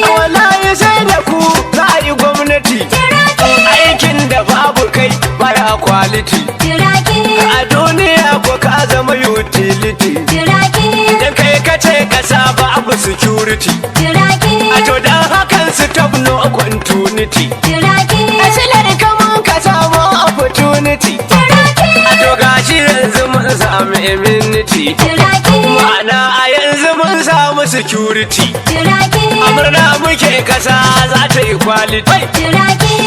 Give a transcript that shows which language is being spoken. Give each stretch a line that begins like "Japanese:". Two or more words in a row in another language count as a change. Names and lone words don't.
Hausa: Wallahi sai da ku za a yi gwamnati. Turaki. Aikin da babu kai baya quality. Turaki. A duniya ko ka zama utility. Turaki. Dan kai ka ce kasa babu security. Turaki. A to dan hakan
English: stop no continuity.
Hausa: Turaki. A silar ka mun ka samu opportunity. Turaki. A to gashi yanzu mun samu immunity. Turaki. Ma'ana a yanzu mun samu security. Turaki. A murna muke kasa za ta yi kwaliti. Turaki.